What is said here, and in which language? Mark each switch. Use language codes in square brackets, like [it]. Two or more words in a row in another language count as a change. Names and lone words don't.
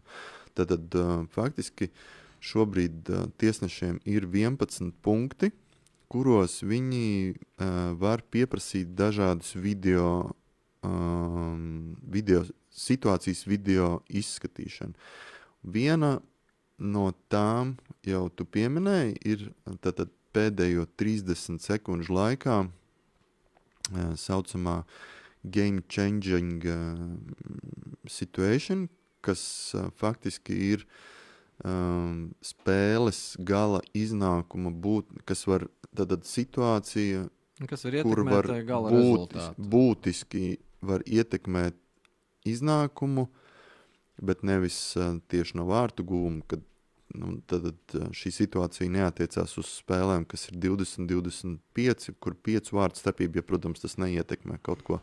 [lv] Tad faktiski šobrīd tiesnešiem ir 11 punkti, kuros viņi var pieprasīt dažādus video situācijas video izskatīšanu. Viena no tām jau tu pieminēji ir tad pēdējo 30 sekundžu laikā saucamā [en] game changing situation, [lv] kas faktiski ir spēles gala iznākuma kas var tad situācija, kur var būtiski var ietekmēt iznākumu, bet nevis tieši no vārtu gūma, kad tad šī situācija neatiecās uz spēlēm, kas ir 20-25, kur 5 vārtu starpība, ja, protams, tas neietekmē kaut ko.